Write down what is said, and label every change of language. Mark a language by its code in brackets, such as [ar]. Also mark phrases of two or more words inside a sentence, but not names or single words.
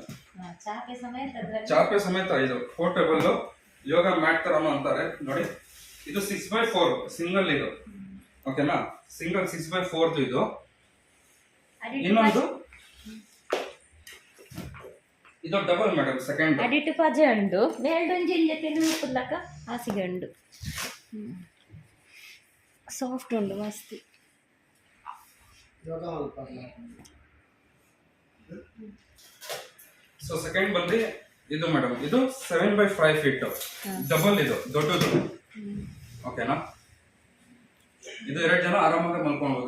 [kn] ಚಾಪೆ ಸಮೇತ ಇದು [en] portable yoga mat [kn] ತರನು ಅಂತಾರೆ ನೋಡಿ. ಇದು 6x4 ಸಿಂಗಲ್ ಇದು. ಓಕೆನಾ, ಸಿಂಗಲ್ 6x4 ಇದು. ಇನ್ನೊಂದು ಇದು [en] double madam, [kn] ಸೆಕೆಂಡ್ [tcy] ಅಡಿಟ್ ಪಜೆ ಉಂಡು, ಮೇಲ್ಡೊಂಜಿ ಇಲ್ಲೇ ತೆಲುಗು ಪುಲ್ಲಕ ಹಾಸಿಗೆ ಉಂಡು, ಸಾಫ್ಟ್ ಉಂಡು ಮಸ್ತ್. [en] so second [kn] ಬಂದು ಇದು ಮೇಡಮ್, ಇದು 7x5 [en] feet double, [kn] ಇದು ದೊಡ್ಡದು. ಓಕೆನಾ. ಇದು 2 ಜನ ಆರಾಮಾಗಿ ಮಲ್ಕೊಳ್ಬಹುದು.